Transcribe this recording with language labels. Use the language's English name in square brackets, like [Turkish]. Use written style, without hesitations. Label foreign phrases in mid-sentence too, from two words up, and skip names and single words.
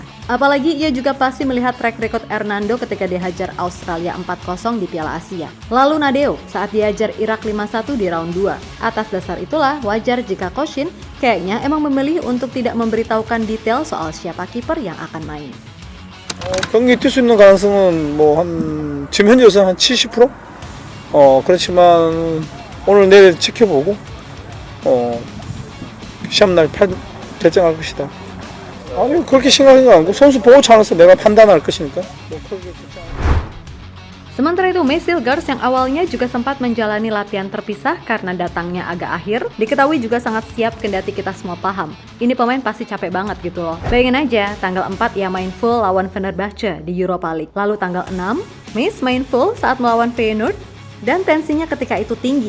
[Indonesian] Apalagi ia juga pasti melihat [English] track record [Indonesian] Hernando ketika dihajar Australia 4-0 di Piala Asia. Lalu Nadeo saat dihajar Irak 5-1 di round 2. Atas dasar itulah wajar jika Coach Shin kayaknya emang memilih untuk tidak memberitahukan detail soal siapa kiper yang akan main. [Korean] 경기 뛸 수 있는 가능성은 지금 현재 우선 한 70%? 그렇지만 오늘 내일 지켜보고 시합날 결정할 것이다. 아니 그렇게 심각한 거 아니고 선수 보고 차면서 내가 판단할 것이니까. 뭐 그렇게 걱정 안 해. [Indonesian] Sementara itu, Masil Gers yang awalnya juga sempat menjalani latihan terpisah karena datangnya agak akhir, diketahui juga sangat siap kendati kita semua paham. Ini pemain pasti capek banget gitu loh. Bayangin aja, tanggal 4 ia main full lawan Fenerbahce di Europa League. Lalu tanggal 6, Mace main full saat melawan Feyenoord dan tensinya ketika itu tinggi.